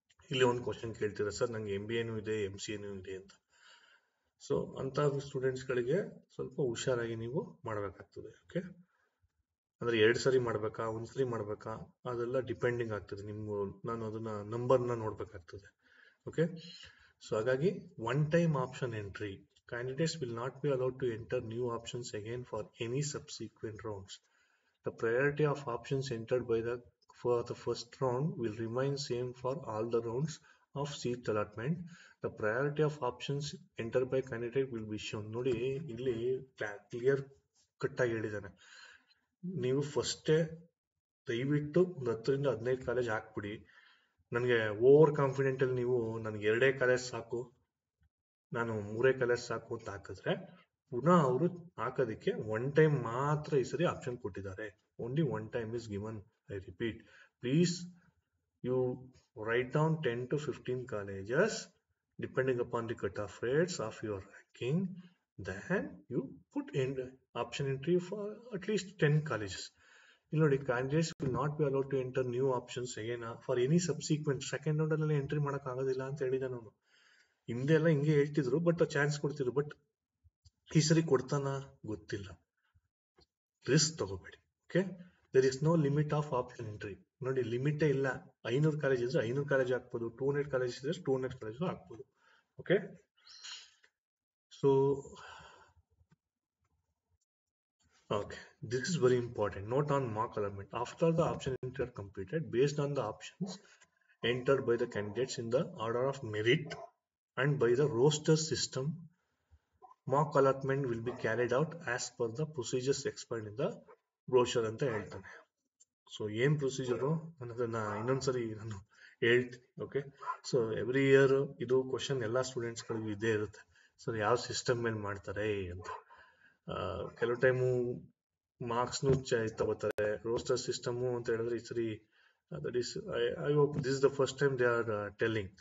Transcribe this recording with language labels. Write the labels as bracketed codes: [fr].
[kn] ಇಲ್ಲಿ ಒಂದು ಕ್ವಶನ್ ಕೇಳ್ತೀರಾ, ಸರ್ ನಂಗೆ MBAನೂ ಇದೆ MCAನೂ ಇದೆ ಅಂತ. ಸೊ ಅಂತ ಸ್ಟೂಡೆಂಟ್ಸ್ಗಳಿಗೆ ಸ್ವಲ್ಪ ಹುಷಾರಾಗಿ ನೀವು ಮಾಡಬೇಕಾಗ್ತದೆ. ಓಕೆ, ಅಂದ್ರೆ 2 ಸರಿ ಮಾಡ್ಬೇಕಾ, ಒಂದ್ಸರಿ ಮಾಡ್ಬೇಕಾ, ಅದೆಲ್ಲ ಡಿಪೆಂಡಿಂಗ್ ಆಗ್ತದೆ. ನಿಮ್ಗೆ ನಾನು ಅದನ್ನ ನಂಬರ್ನ ನೋಡ್ಬೇಕಾಗ್ತದೆ. [en] Okay, so ಹಾಗಾಗಿ one time option entry, candidates will not be allowed to enter new options again for any subsequent rounds. The priority of options entered for the first round will remain same for all the rounds of seat allotment. The priority of options entered by candidate will be shown. [kn] ನೋಡಿ ಇಲ್ಲಿ clear cut ಆಗಿ ಹೇಳಿದ್ದಾನೆ. ನೀವು ಫಸ್ಟೇ ದಯವಿಟ್ಟು 10 ರಿಂದ 15 college ಹಾಕ್ಬಿಡಿ. ನನಗೆ ಓವರ್ ಕಾನ್ಫಿಡೆಂಟ್ ಅಲ್ಲಿ ನೀವು ನನಗೆ 2 ಕಾಲೇಜ್ ಸಾಕು, ನಾನು 3 ಕಾಲೇಜ್ ಸಾಕು ಅಂತ ಹಾಕಿದ್ರೆ ಪುನಃ ಅವರು ಹಾಕೋದಕ್ಕೆ ಒನ್ ಟೈಮ್ ಮಾತ್ರ ಈ ಸರಿ ಆಪ್ಷನ್ ಕೊಟ್ಟಿದ್ದಾರೆ. [en] Only one time is given. I repeat, please you write down 10 to 15 colleges depending upon the cutoff rates of your ranking. Then you put in option entry for at least 10 colleges. [kn] ಇಲ್ಲಿ ನೋಡಿ, [en] Candidates will not be allowed to enter new options again for any subsequent. [kn] Second round ಅಲ್ಲಿ entry ಮಾಡಕ್ ಆಗೋದಿಲ್ಲ ಅಂತ ಹೇಳಿದ ನಾನು. ಹಿಂದೆ ಎಲ್ಲ ಹಿಂಗೆ ಹೇಳ್ತಿದ್ರು, ಬಟ್ ಚಾನ್ಸ್ ಕೊಡ್ತಿದ್ರು. ಬಟ್ ಈ ಸರಿ ಕೊಡ್ತಾನ ಗೊತ್ತಿಲ್ಲ. Risk ತಗೋಬೇಡಿ. [en] Okay, there is no limit of option entry. [kn] ನೋಡಿ, ಲಿಮಿಟೇ ಇಲ್ಲ. 500 ಕಾಲೇಜ್ ಇದ್ರೆ 500 ಕಾಲೇಜ್ ಹಾಕ್ಬೋದು, 200 ಕಾಲೇಜ್ ಇದ್ರೆ 200 ಕಾಲೇಜ್ ಹಾಕ್ಬೋದು. [en] Okay, so okay, this is very important. Note on mock allotment. After the option entry are completed, based on the options entered by the candidates in the order of merit and by the roster system, mock allotment will be carried out as per the procedures explained in the brochure [kn] ಅಂತ ಹೇಳ್ತಾನೆ. So ಏನ್ procedure ಅನ್ನೋದನ್ನ ಇನ್ನೊಂದ್ಸರಿ ನಾನು ಹೇಳ್ತೀನಿ. Okay, so every year ಇದು question ಎಲ್ಲ ಸ್ಟೂಡೆಂಟ್ಸ್ಗಳಿಗೂ ಇದೇ ಇರುತ್ತೆ. ಸರ್, ಯಾವ ಸಿಸ್ಟಮ್ ಮೇಲೆ ಮಾಡ್ತಾರೆ ಅಂತ. ಕೆಲವು ಟೈಮು ಮಾರ್ಕ್ಸ್ನು ತಗೋತಾರೆ. ರೋಸ್ಟರ್ ಸಿಸ್ಟಮು ಅಂತ ಹೇಳಿದ್ರೆ ಈ ಸರಿ [en] That is I hope this is the first time they are telling.